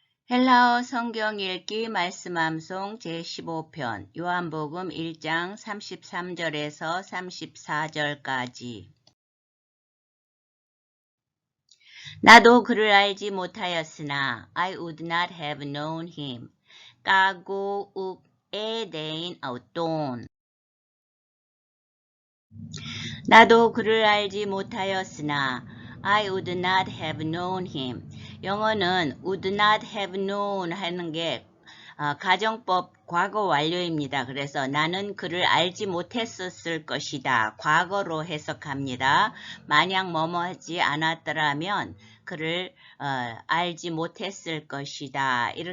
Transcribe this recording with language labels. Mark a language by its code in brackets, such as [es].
[ko] 헬라어 성경 읽기 말씀암송 제15편 요한복음 1장 33절에서 34절까지. 나도 그를 알지 못하였으나 [en] I would not have known him. [el] 까고 욱 에데인 아웃돈. [ko] 나도 그를 알지 못하였으나 [en] I would not have known him. [ko] 영어는 [en] would not have known [ko] 하는 게 가정법 과거 완료입니다. 그래서 나는 그를 알지 못했었을 것이다. 과거로 해석합니다. 만약 뭐뭐 하지 않았더라면 그를 알지 못했을 것이다.